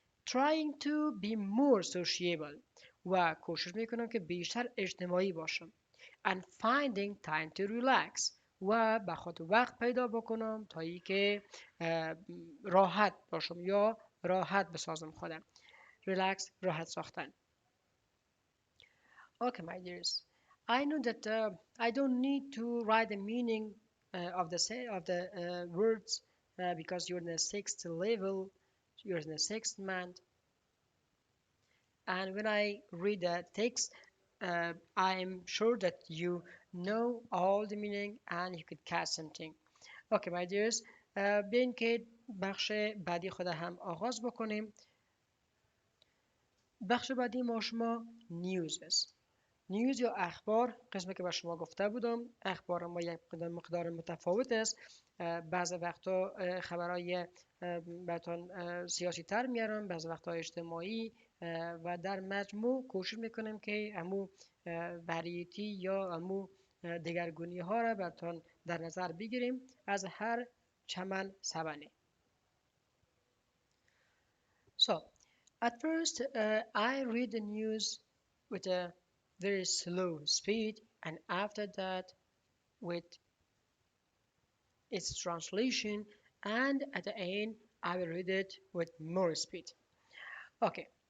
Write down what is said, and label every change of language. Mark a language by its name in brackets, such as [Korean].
[English] Trying to be more sociable. [Persian] و کوشش میکنم که بیشتر اجتماعی باشم. [English] And finding time to relax. [Persian] و به خود وقت پیدا بکنم تا ای که راحت باشم یا راحت بسازم خودم. Relax، راحت ساختن. [English] Okay, my dears. I know that I don't need to write the meaning of the words because you're in the sixth level, you're in the sixth month, and when I read the text, I'm sure that you know all the meaning and you could catch something. Okay, my dears. [Persian] بیاین که بخش بعدی خود هم آغاز بکنیم. بخش بعدی ما شما نیوز است. نیوز یا اخبار، قسمی که به شما گفته بودم اخبار ما یک مقدار متفاوت است. بعض وقتا خبرهای براتون سیاسی تر میارم، بعض وقتا اجتماعی و در مجموع کوشش میکنم که امو وریتی یا امو دگرگونی ها را براتون در نظر بگیریم از هر چمن سبنه. [English] So, at first I read the news with a very slow speed, and after that with its translation, and at the end I will read it with more speed. Okay.